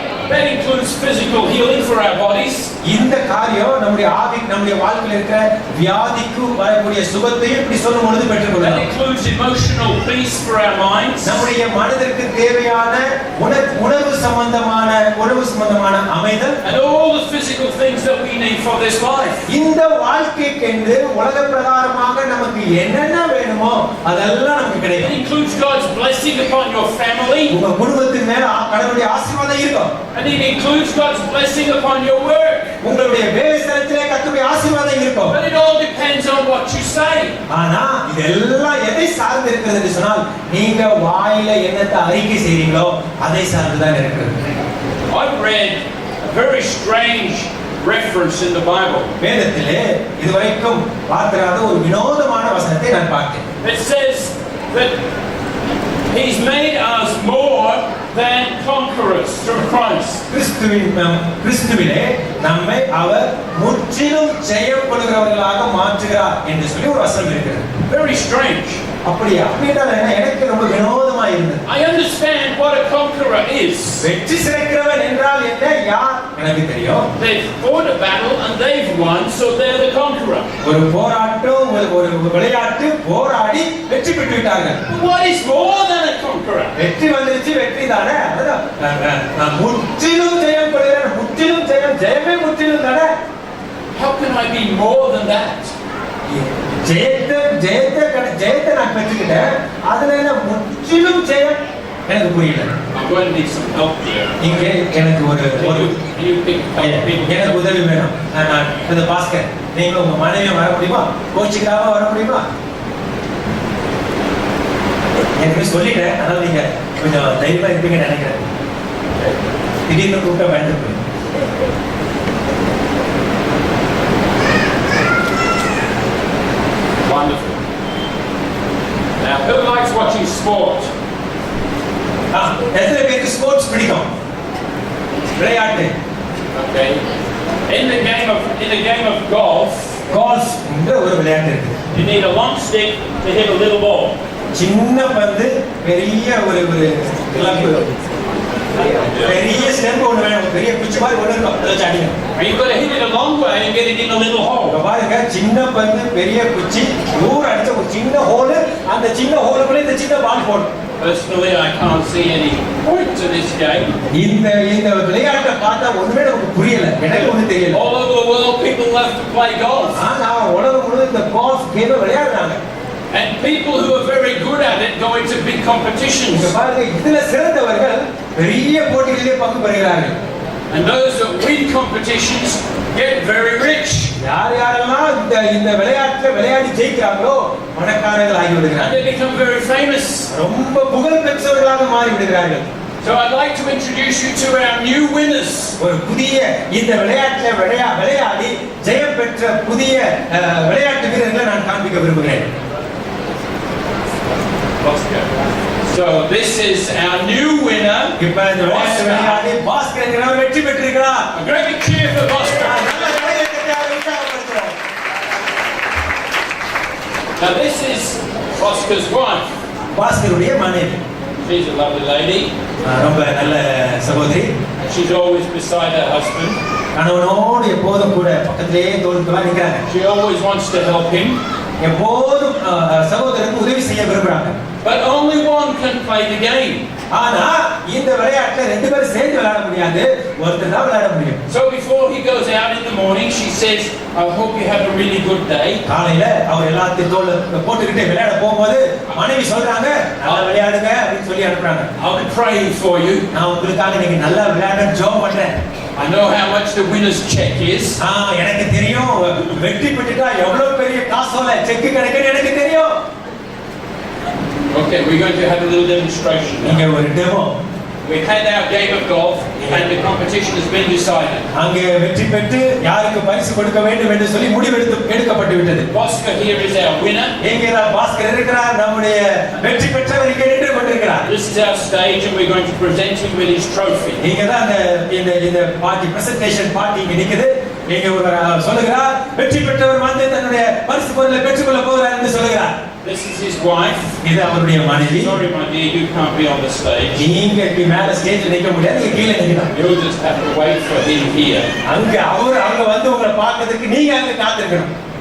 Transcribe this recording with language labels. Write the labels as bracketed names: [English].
[English] That includes physical healing for our bodies. [Tamil] இந்த காரியம் நம்முடைய நம்முடைய வாழ்க்கையில் இருக்கிற வியாதிக்கு வரக்கூடிய சுகத்தையும் இப்படி சொல்லும் பொழுது [English] That [Tamil] பெற்றுக்கொள்ளலாம். [English] includes emotional peace for our minds. [Tamil] நம்முடைய மனதிற்கு தேவையான உணர்வு சம்பந்தமான அமைதல், [English] And all the physical things that we need for this life. [Tamil] இந்த வாழ்க்கைக்கு உலக பிரகாரமாக நமக்கு என்னென்ன வேணுமோ அதெல்லாம் நமக்கு [English] It [Tamil] கிடைக்கும். [English] includes God's blessing upon your family. [Tamil] உங்க குடும்பத்தின் மேல கடவுளுடைய ஆசீர்வாதம் இருக்கும். [English] And it includes God's blessing upon your work. [Tamil] உங்களுடைய வேலை ஸ்தலத்திலே கர்த்தருடைய ஆசீர்வாதம் இருக்கும். [English] But it all depends on what you say. [Tamil] ஆனா இதெல்லாம் எதை சார்ந்து இருக்கிறது என்று சொன்னால், நீங்க வாயில என்னத்தை அறிக்கை செய்றீங்களோ அதை சார்ந்து தான் இருக்கிறது. [English] I've read a very strange reference in the Bible. [Tamil] வேதத்திலே இதுவரைக்கும் பார்க்காத ஒரு வினோதமான வசனத்தை நான் பார்த்தேன். [English] It says that He's made us more than conquerors through Christ. [Tamil] கிறிஸ்துவிலே நம்மை அவர் முற்றிலும் ஜெயம் கொள்கிறவர்களாக மாற்றுகிறார் என்று சொல்லி ஒரு வசனம் இருக்கிறது. [English] Very strange. [Tamil] அப்படியா? அப்படின்னா எனக்கு ரொம்ப வினோதமா இருந்தது. [English] I understand what a conqueror is. [Tamil] வெற்றி சிறக்கிறவன் என்றால் என்ன, யார் எனக்கு தெரியும். [English] They've fought a battle and they've won, so they're the conqueror. [Tamil] ஒரு போராட்டம், ஒரு விளையாட்டு போராடி வெற்றி பெற்று விட்டார்கள். [English] What is more than a conqueror? [Tamil] வெற்றி வந்துருச்சு, வெற்றி தானே. அதான் முற்றிலும் ஜெயம் கொள்கிறேன், முற்றிலும் ஜெயமே முற்றிலும் தானே. [English] How can I be more than that? [Tamil] ஜெயத்தை நான் பெற்றுக்கிட்டேன், அதுல என்ன முற்றிலும் ஜெயம் எனக்கு புரியல. [English] I'm going to need some help here. [Tamil] நீங்க எனக்கு [English] Can you pick up people? [Tamil] எனக்கு உதவி வேணும். நான் இந்த பாஸ்கர், நீங்க உங்க மனைவியை வர முடியுமா, கோச்சிக்காம வர முடியுமா? எனக்கு சொல்லிட்டேன், அதனால நீங்க கொஞ்சம் தைரியமா இருப்பீங்கன்னு நினைக்கிறேன். திடீர்னு கூப்பிட்ட பயந்து போய் [English] Wonderful. Now, who likes watching sport? [Tamil] எத்தனை பேருக்கு ஸ்போர்ட்ஸ் பிடிக்கும்? விளையாட்டு. [English] Okay. In the game of golf, [Tamil] golf என்ற ஒரு விளையாட்டு இருக்கு. [English] you need a long stick to hit a little ball. [Tamil] சின்ன பந்து பெரிய ஒரு கிளப்பு பெரிய ஸ்டெம்ப் ஒன்று வேணும், பெரிய குச்சி மாதிரி ஒன்று இருக்கும், அதை வச்சு அடிக்கணும். [English] And you've got to hit it a long way and get it in a little hole. [Tamil] இங்க பாருங்க, சின்ன பந்து பெரிய குச்சி தூரம் அடிச்ச ஒரு சின்ன ஹோலு, அந்த சின்ன ஹோலுக்குள்ள இந்த சின்ன பால் போடும். [English] Personally, I can't see any point to this game. [Tamil] இந்த விளையாட்டை பார்த்தா ஒண்ணுமே நமக்கு புரியல, எனக்கு ஒண்ணு தெரியல. [English] All over the world, people love to play golf. [Tamil] ஆனா உலகம் முழுவதும் இந்த கோல்ஃப் கேம் விளையாடுறாங்க. [English] And people who are very good at it go into big competitions. [Tamil] இங்க பாருங்க, இதுல சிறந்தவர்கள் பெரிய போட்டிகளிலே பங்கு பெறுகிறார்கள். [English] And those that win competitions get very rich. [Tamil] யாரெல்லாம் இந்த விளையாட்டுல விளையாடி ஜெயிக்கிறாங்களோ பணக்காரர்கள் ஆகி [English] And [Tamil] விடுகிறார்கள், [English] they become very famous. [Tamil] ரொம்ப புகழ் பெற்றவர்களாக மாறி விடுகிறார்கள். [English] So I'd like to introduce you to our new winners. [Tamil] ஒரு புதிய இந்த விளையாட்டுல விளையாடி ஜெயம் பெற்ற புதிய விளையாட்டு வீரர்களை நான் காண்பிக்க விரும்புகிறேன். [English] So this is our new winner. [Tamil] இப்ப இந்த விளையாட்டு விளையாடி பாஸ்கர் என்கிறவர் வெற்றி பெற்றிருக்கிறார். [English] A great cheer for Boston. [Tamil] நல்ல கையெழுத்தை உற்சாகப்படுத்துகிறோம். [English] Now this is Oscar's wife. [Tamil] பாஸ்கருடைய மனைவி, [English] She's a lovely lady. [Tamil] ரொம்ப நல்ல சகோதரி. [English] She's always beside her husband. [Tamil] கணவனோடு எப்போதும் கூட பக்கத்திலேயே தோளுக்குள்ள நிற்கிறாங்க. [English] She always wants to help him. [Tamil] எப்போதும் சகோதரனுக்கு உதவி செய்ய விரும்புறாங்க. [English] But only one can play the game. [Tamil] ஆனா இந்த விளையாட்டுல ரெண்டு பேரும் சேர்ந்து விளையாட முடியாது, ஒருத்தர் தான் விளையாட முடியும். [English] So before he goes out in the morning, she says, I hope you have a really good day. [Tamil] காலையில அவர் எல்லாத்தையும் தோல்ல போட்டுக்கிட்டே விளையாட போகும்போது மனைவி சொல்றாங்க, நல்லா விளையாடுங்க அப்படின்னு சொல்லி அனுப்புறாங்க. [English] I'll be praying for you. [Tamil] நான் உங்களுக்காக நீங்க நல்லா விளையாட ஜெபம் பண்றேன். [English] I know how much the winner's check is. [Tamil] எனக்கு தெரியும் வெற்றி பெற்றுட்டா எவ்வளவு பெரிய காசோல செக் கிடைக்குன்னு எனக்கு தெரியும். [English] Okay, we're going to have a little demonstration [Tamil] இங்க [English] now. [Tamil] ஒரு demo. [English] We've had our game of golf and the competition has been decided. [Tamil] அங்கே வெற்றி பெற்று யாருக்கு பரிசு கொடுக்க வேண்டும் என்று சொல்லி எடுக்கப்பட்டு விட்டது. [English] Oscar here is our winner. [Tamil] இங்கே பாஸ்கர் இருக்கிறார், நம்முடைய வெற்றி பெற்றவர் இங்கே நின்று கொண்டிருக்கிறார். [English] This is our stage and we're going to present him with his trophy. [Tamil] இங்க தான் இந்த பார்ட்டி பிரசன்டேஷன் பார்ட்டி இங்க நிக்குது. இங்க ஒரு சொல்லுகிறார், வெற்றி பெற்றவர் வந்து தன்னுடைய பரிசு பொருளை பெற்றுக்கொள்ள போகிறார் என்று சொல்லுகிறார். [English] This is his wife. [Tamil] இது அவருடைய மனைவி. [English] Sorry my dear, you can't be on the stage. [Tamil] நீங்க இப்படி மேல ஸ்டேஜ்ல நிக்க முடியாது, நீங்க கீழே நிக்கணும். [English] You'll just have to wait for him here. [Tamil] அங்க அவங்க வந்து உங்களை பார்க்கிறதுக்கு நீங்க அங்க காத்திருக்கணும்.